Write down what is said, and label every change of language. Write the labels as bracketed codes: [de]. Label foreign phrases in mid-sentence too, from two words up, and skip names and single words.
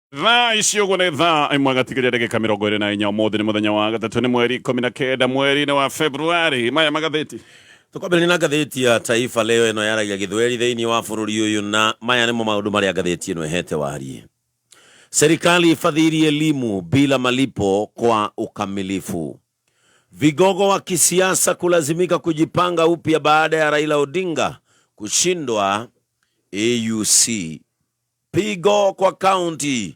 [ki] Thaa icio gune thaa imwe gatigaria ndagika 24 umuthi ni muthenya wa gatatu ni mweri 19 mweri wa Februari. Maya magatheti tukobele na gatheti ya Taifa Leo eno yaragia githweri thiini wa bururi uyu, na maya nimo maundu maria gatheti eno ehete warie. [sw] Serikali ifadhili elimu bila malipo kwa ukamilifu. Vigogo wa kisiasa kulazimika kujipanga upya baada ya Raila Odinga kushindwa AUC. Pigo kwa county.